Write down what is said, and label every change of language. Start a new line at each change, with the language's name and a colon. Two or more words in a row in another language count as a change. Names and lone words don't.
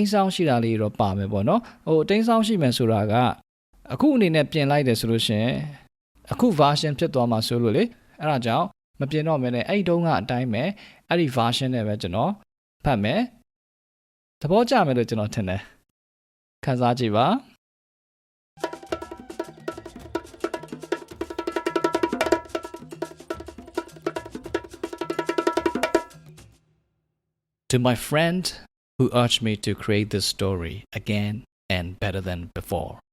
Burmese: တင်းဆောင်ရှိတာလေးတော့ပါမယ်ပေါ့နော်အတင်းဆောင်ရှိမယ်ဆိုတာကအခုအနေနဲ့ ပြင်လိုက်တယ်ဆိုလို့ရှိရင်အခု version ဖြစ်သွားမှာဆိုလို့လေအဲ့ဒါကြောင့်မပြင်တော့မယ်နဲ့အဲ့ဒီတုန်းကအတိုင်းပဲအဲ့ဒီ version နဲ့ပဲကျွန်တော်ဖတ်မယ်သဘောကျမယ်လို့ကျွန်တော်ထင်တယ်ခန်းစားကြည့်ပါ
English: To my friend who urged me to create this story again and better than before.